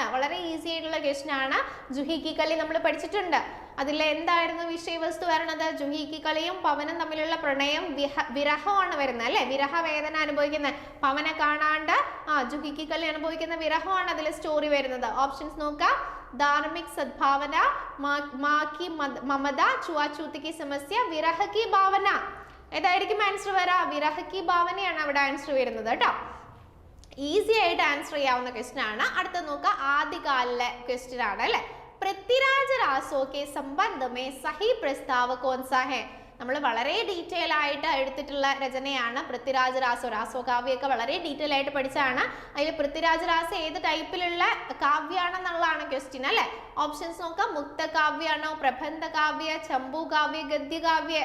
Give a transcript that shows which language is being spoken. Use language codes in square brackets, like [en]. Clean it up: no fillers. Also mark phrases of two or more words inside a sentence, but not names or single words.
[ml] വളരെ ഈസി ആയിട്ടുള്ള ക്വസ്റ്റ്യൻ ആണ്. ജുഹി की കലി നമ്മൾ പഠിച്ചിട്ടുണ്ട്. അതിൽ എന്തായിരുന്നു വിഷയവസ്തു വരുന്നത്? ജുഹി की കലിയും പവനും തമ്മിലുള്ള പ്രണയം, വിരഹമാണ് വരുന്നത് അല്ലെ? വിരഹ വേദന അനുഭവിക്കുന്ന, പവനെ കാണാണ്ട് ജുഹി की കലി അനുഭവിക്കുന്ന വിരഹമാണ് അതിൽ സ്റ്റോറി വരുന്നത്. ഓപ്ഷൻസ് നോക്കാം, [hi] धार्मिक सद्भावना, माँ की ममता, छुआछूत की समस्या, विरह की भावना. [ml] ഏതായിരിക്കും ആൻസർ വരാ? [hi] विरह की [ml] ഭാവനയാണ് അവിടെ ആൻസർ വരുന്നത് കേട്ടോ. ഈസി ആയിട്ട് ആൻസർ ചെയ്യാവുന്ന ക്വസ്റ്റ്യൻ ആണ്. അടുത്ത നോക്കുക, ആദ്യകാലിലെ ക്വസ്റ്റ്യൻ ആണ് അല്ലെ? [hi] പൃഥ്വിരാജ് രാസോ के संबंध में सही प्रस्ताव कौन सा है? [ml] നമ്മൾ വളരെ ഡീറ്റെയിൽ ആയിട്ട് എടുത്തിട്ടുള്ള രചനയാണ് പൃഥ്വിരാജ് രാസോ. രാസോ കാവ്യമൊക്കെ വളരെ ഡീറ്റെയിൽ ആയിട്ട് പഠിച്ചാണ്. അതിൽ പൃഥ്വിരാജ് രാസോ ഏത് ടൈപ്പിലുള്ള കാവ്യാണെന്നുള്ളതാണ് ക്വസ്റ്റ്യൻ അല്ലെ? ഓപ്ഷൻസ് നോക്കാം, മുക്ത കാവ്യാണോ, പ്രബന്ധ കാവ്യ, ചമ്പു കാവ്യ, ഗദ്യ കാവ്യ.